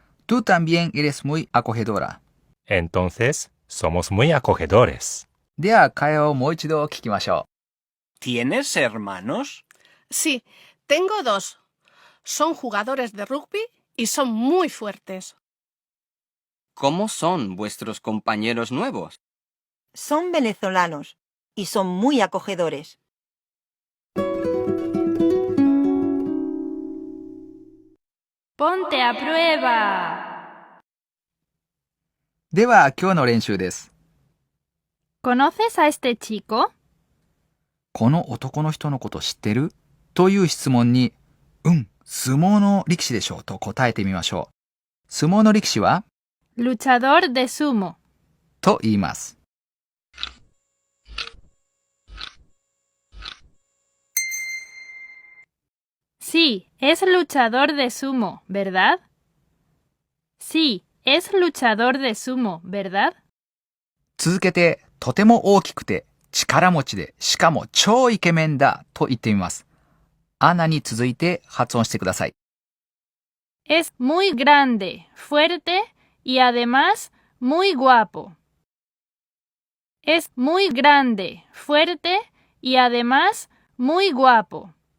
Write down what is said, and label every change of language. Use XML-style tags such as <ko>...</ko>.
<es>Tú también eres muy acogedora. Entonces, somos muy acogedores.</es> <ja>では、会話をもう一度聞きましょ</ja> <es>¿Tienes hermanos? Sí, tengo dos. Son jugadores de rugby y son muy fuertes. ¿Cómo son vuestros compañeros nuevos? Son venezolanos y son muy acogedores. Ponte a prueba.</es> <ja>う。では、今日の練習です。</ja> <es>¿Conoces a este chico?</es> <ja>この男の人のこと知ってる？という質問に、相撲の力士でしょうと答えてみましょう。相撲の力士は</ja> <es>Luchador de sumo.</es> <ja>と言います。</ja> <es>Sí, es luchador de sumo, ¿verdad? Sí, es luchador de sumo, ¿verdad?</es> <ja>続けて、とても大きくて、力持ちで、しかも超イケメンだと言ってみます。アナに続いて発音してください。</ja> <es>Es muy grande, fuerte y además muy guapo. Es muy grande, fuerte y además muy guapo.</es>